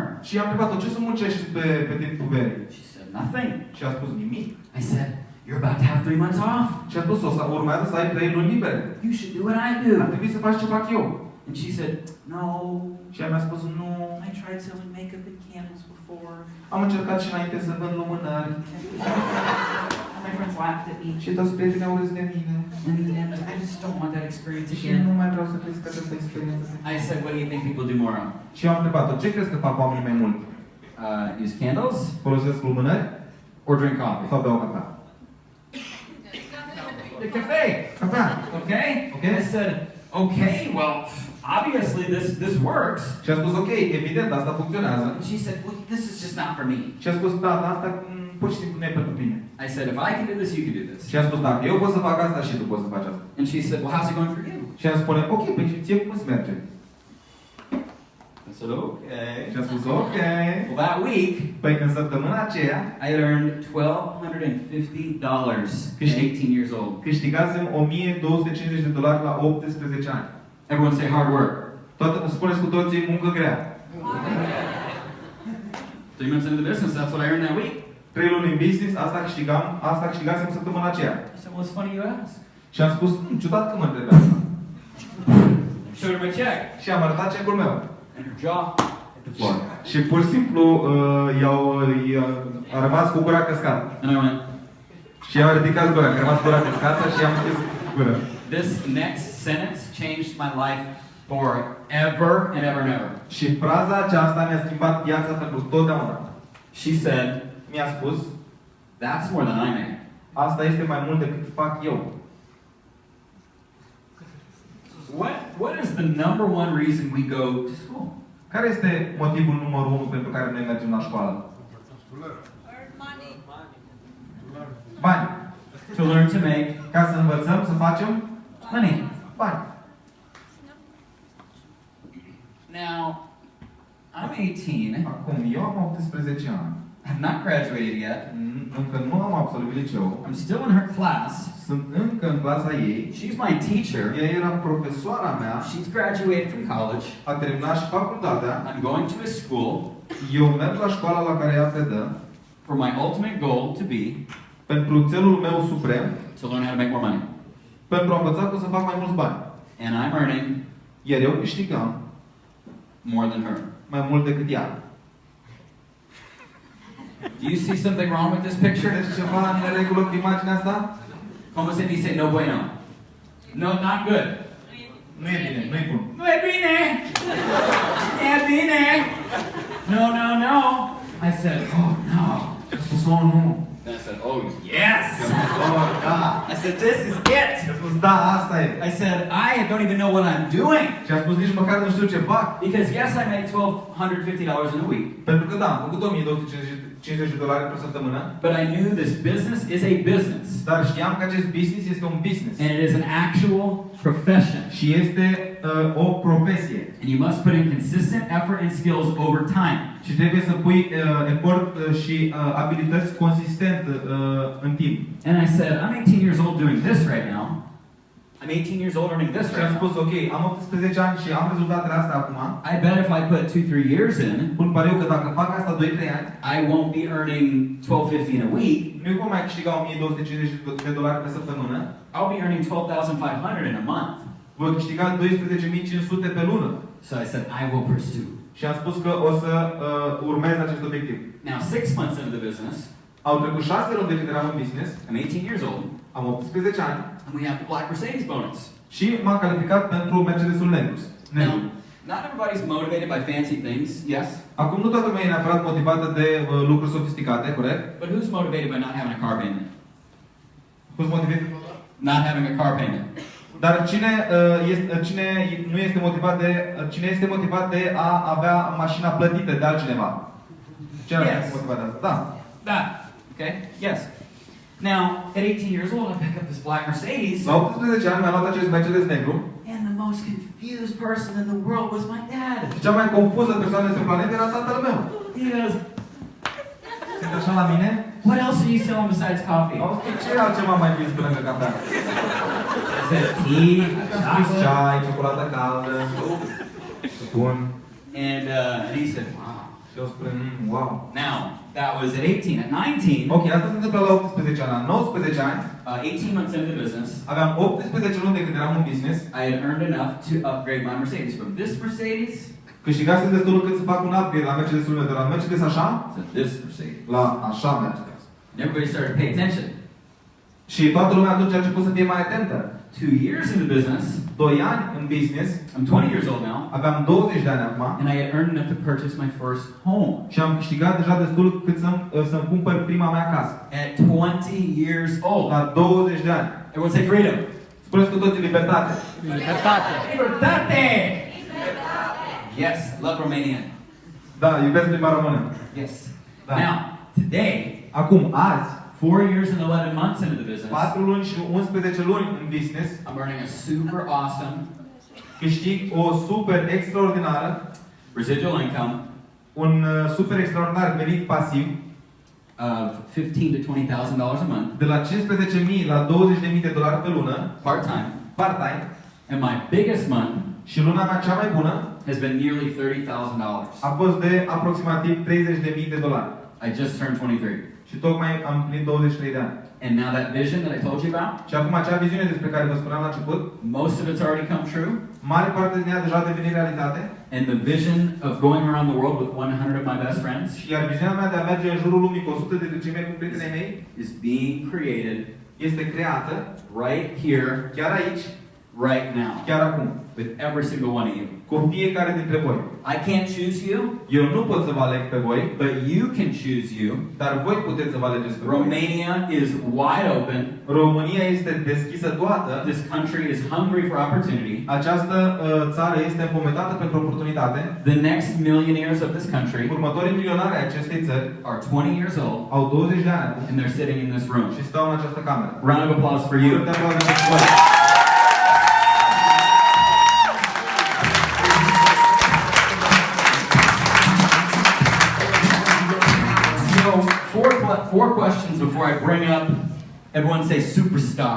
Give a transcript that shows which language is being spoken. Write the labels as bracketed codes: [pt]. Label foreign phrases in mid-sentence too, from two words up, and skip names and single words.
[ro] Și am întrebat-o, ce să muncești pe timpul verii? [en] She said, nothing. [ro] Și a spus, nimic. [en] I said, you're about to have 3 months off. [ro] Și a spus, urmează să ai 3 luni libere. [en] You should do what I do. [ro] Ar trebui să faci ce fac eu. [en] And she said, no. [ro] Și ea mi-a spus, nu. [en] I tried selling makeup and candles before. [ro] Am încercat și înainte să vând lumânări. [en] And my friends laughed at me. [ro] Și toți prietenii au râs de mine. [en] And I just don't want that experience [ro] Și [en] again. [ro] nu mai vreau să crezi că această experiență. [en] I said, what do you think people do more on? [ro] Și eu am întrebat-o, ce crezi că fac oamenii mai mult? [en] Use candles [ro] Folosesc lumânări [en] or drink coffee? [ro] sau beau cafea? [en] The cafe. [ro] Cafea. [en] Okay? Okay. I said, okay, well, obviously this works. [ro] Și a spus, ok, evident, asta funcționează. [en] And she said, well, this is just not for me. [ro] Și a spus, da, dar asta pur și simplu nu e pentru tine. [en] I said, if I can do this, you can do this. [ro] Și a spus, dacă eu pot să fac asta și tu poți să faci asta. [en] And she said, well, how's it going for you? [ro] Și a spune, ok, păi și ție cum îți merge? [en] I said, okay. [ro] Și a spus, ok. [en] Well, that week, [ro] Păi în săptămâna aceea, [en] I had earned $1,250 at 18 years old. [ro] câștigasem $1,250 la 18 ani. [en] Everyone say hard work. [ro] Spuneți cu toții muncă grea. [en] 3 months into the business, that's what I earned that week. [ro] 3 luni în business, asta câștigasem săptămâna aceea. [en] I said, well, it's funny you ask. [ro] Și am spus, ciudat că mă întrebe asta. [en] Showed her my check. [ro] Și am arătat cecul meu. [en] And her jaw hit the floor. [ro] Și pur și simplu a rămas cu gura căscată. [en] And I went, [ro] Și ea a ridicat gura, că a rămas cu gura căscată și am închis gura. [en] this next sentence changed my life forever and ever and ever. [ro] Și fraza aceasta mi-a schimbat viața pentru totdeauna. [en] She said, [ro] Mi-a spus, [en] that's more than I make. [ro] asta este mai mult decât fac eu. [en] What is the number one reason we go to school? [ro] Care este motivul numărul 1 pentru care noi mergem la școală? Bani. [en] To learn to make [ro] Ca să învățăm să facem [en] money. [ro] bani. [en] Now, I'm 18. [ro] Acum, eu am 18 ani. [en] I've not graduated yet. [ro] Încă nu am absolvit liceu. [en] I'm still in her class. [ro] Sunt încă în clasa ei. [en] She's my teacher. [ro] Ea era profesoara mea. [en] She's graduated from college. [ro] A terminat și facultatea. [en] I'm going to a school [ro] Eu merg la școala la care ea predă. [en] for my ultimate goal to be [ro] Pentru țelul meu suprem. [en] to learn how to make more money. [ro] Pentru a învăța cum să fac mai mulți bani. [en] And I'm earning [ro] Iar eu câștigam [en] more than her. [ro] mai mult decât ea. [en] Do you see something wrong with this picture? [ro] Vedeți ceva în neregulă cu imaginea asta? [es] Como se dice no bueno? No, [en] not good. [ro] Nu e bine, nu e bun. [es] No es bine. No es bine. No, no, no. [en] I said, oh no. [ro] Și a spus, oh, nu. [en] Then I said, oh yes. [ro] Oh, da. [en] I said, this is it. [ro] Și a spus, da, asta e. [en] I said, I don't even know what I'm doing. [ro] Și a spus, nici măcar nu știu ce fac. [en] Because yes, I make $1,250 in a week. [ro] Pentru că da, am făcut $1,250 pe săptămână. [en] But I knew this business is a business. [ro] Dar știam că acest business este un business. [en] And it is an actual profession. [ro] Și este o profesie. [en] And you must put in consistent effort and skills over time. [ro] Și trebuie să pui efort și abilități consistent în timp. [en] And I said, I'm 18 years old doing this right now. I'm 18 years old earning this [ro] Și [en] right [ro] am [en] now. [ro] spus, ok, am 18 ani și am rezultatele astea acum. [en] I bet if I put 2-3 years in, [ro] Pun pariu că dacă fac asta 2-3 ani, [en] I won't be earning $1,250 in a week. [ro] nu vom mai câștiga $1,250 pe săptămână. [en] I'll be earning $12,500 in a month. [ro] Voi câștiga $12,500 pe lună. [en] So I said, I will pursue. [ro] Și am spus că o să urmez acest obiectiv. [en] Now, 6 months into the business, [ro] Au trecut 6 luni de când eram în business. [en] I'm 18 years old, [ro] Am 18 ani. [en] and we have the Black Mercedes bonus. [ro] Și m-am calificat pentru Mercedesul Negru. [en] Now, not everybody's motivated by fancy things, yes? [ro] Acum nu toată lumea e neapărat motivată de lucruri sofisticate, corect? [en] But who's motivated by not having a car payment? Who's motivated? Not having a car payment. [ro] Dar cine nu este motivat de cine este motivat de a avea mașina plătită de altcineva? Cine este motivat de asta? Da. [en] That. Okay? Yes. Now, at 18 years old, I pick up this black Mercedes, [ro] La 18 ani mi-am luat acest Mercedes negru [en] and the most confused person in the world was my dad. [ro] Și cea mai confuză persoană pe planetă era tatăl meu. [en] He goes, [ro] Se uită așa la mine. [en] what else are you selling besides coffee? [ro] Auzi, ce altceva mai vinzi pe lângă cafea? [en] I said, tea, chocolate. [ro] Ceai, ciocolată caldă. Bun. [en] And he said, wow. [ro] Și eu spun, wow. [en] Now, that was at 18. At 19, [ro] Ok, asta se întâmplă la 18 ani. La 19 ani, [en] 18 months into the business, [ro] aveam 18 luni de când eram în business. [en] I had earned enough to upgrade my Mercedes from this Mercedes [ro] Câștigasem destul încât să fac un upgrade la Mercedes-ul meu, de la Mercedes așa, [en] to this Mercedes. [ro] la așa Mercedes. [en] And everybody started to pay attention. [ro] Și toată lumea atunci a început să fie mai atentă. [en] 2 years in the business, [ro] 2 ani în business, [en] I'm 20 years old now, [ro] aveam 20 de ani acum [en] and I had earned enough to purchase my first home. [ro] și am câștigat deja destul cât să-mi cumpăr prima mea casă. [en] At 20 years old. [ro] La 20 de ani. [en] Everyone say freedom. [ro] Spuneți cu toții libertate. Libertate. [en] Libertate! Yes, love Romanian. [ro] Da, iubesc limba română. [en] Yes. [ro] Da. [en] Now, today, [ro] Acum, azi, [en] 4 years and 11 months into the business, [ro] 4 luni și 11 luni în business, [en] I'm earning a super awesome [ro] câștig o super extraordinară, [en] residual income [ro] un super extraordinar venit pasiv [en] of $15,000 to $20,000 a month, [ro] de la 15.000 la 20.000 de dolari pe lună, [en] part-time. [ro] part-time, [en] And my biggest month [ro] și luna mea cea mai bună [en] has been nearly $30,000. [ro] a fost de aproximativ 30.000 de dolari. [en] I just turned 23. [ro] Și tocmai am împlinit 23 de ani. [en] And now that vision that I told you about, [ro] Și acum acea viziune despre care vă spuneam la început, [en] most of it's already come true. [ro] mare parte din ea deja a devenit realitate. [en] And the vision of going around the world with 100 of my best friends [ro] Și iar viziunea mea de a merge în jurul lumii cu 100 de cei mai buni prietenii mei [en] is being created [ro] este creată [en] right here, [ro] chiar aici, [en] right now, [ro] chiar acum, [en] with every single one of you. [ro] cu fiecare dintre voi. [en] I can't choose you, [ro] Eu nu pot să vă aleg pe voi, [en] but you can choose you. [ro] dar voi puteți să vă alegeți pe voi. [en] Romania is wide open. [ro] România este deschisă toată. [en] This country is hungry for opportunity. [ro] Această țară este fometată pentru oportunitate. [en] The next millionaires of this country [ro] Următorii milionari ai acestei țări [en] are 20 years old, [ro] au 20 de ani acum [en] and they're sitting in this room. [ro] și stau în această cameră. [en] Round of applause for you. [ro] De aplauze pentru voi. [en] So, four questions before I bring up, everyone say superstar.